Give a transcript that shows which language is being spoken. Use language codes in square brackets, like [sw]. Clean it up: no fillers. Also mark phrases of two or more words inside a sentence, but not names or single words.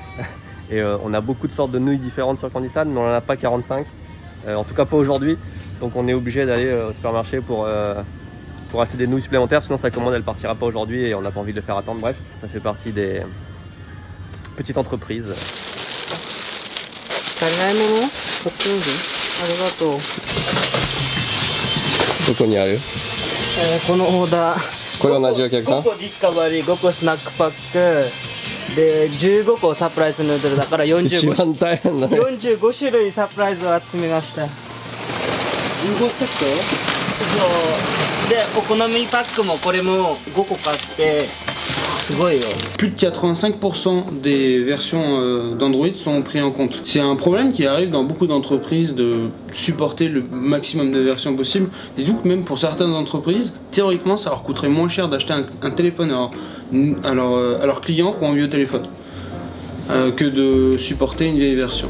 [fr] Et on a beaucoup de sortes de nouilles différentes sur Candysan, mais on n'en a pas 45, en tout cas pas aujourd'hui. Donc on est obligé d'aller au supermarché pour acheter des nouilles supplémentaires, sinon sa commande elle partira pas aujourd'hui et on n'a pas envie de le faire attendre. Bref, ça fait partie des petites entreprises. [ja] 足りないもの買ってみる？ありがとう。どこにある？このオーダー。これ同じお客さん？ 5個ディスカバリー、5個スナックパックで15個サプライズヌードルだから45 一番大変だね。 45種類サプライズを集めました。15セット？そうでお好みパックもこれも5個買ってすごいよ。 [fr] Plus de 85% des versions d'Android sont pris en compte. C'est un problème qui arrive dans beaucoup d'entreprises de supporter le maximum de versions possibles. Dites-vous que même pour certaines entreprises, théoriquement, ça leur coûterait moins cher d'acheter un téléphone à leurs clients qui ont un vieux téléphone que de supporter une vieille version.